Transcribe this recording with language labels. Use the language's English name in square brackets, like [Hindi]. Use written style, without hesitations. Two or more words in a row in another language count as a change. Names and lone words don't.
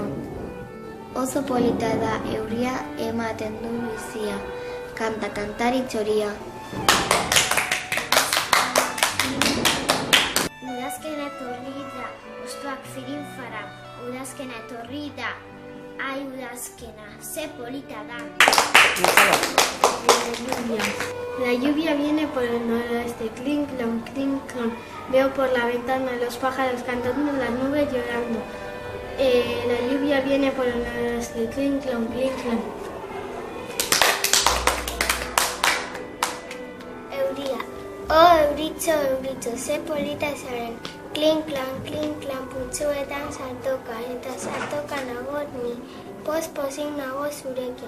[Basque] Oso polita da euria ematen du bizia. Kanta kantari txoria. Udazkena etorri da, hostoak firinfara. Udazkena etorri da. Ai, udazkena, ze polita da. [Spanish] La lluvia viene por el noroeste, clink, clon, clink, clon. Veo por la ventana los pájaros cantando, las nubes llorando. La lluvia viene por el noroeste, clink, clon, clink, clon. [Basque] Euria. Oh, euritxo, ze polita zaren. Klin, klan, puntzuetan sartoka, eta sartoka nago ni. Pozik nago zurekin.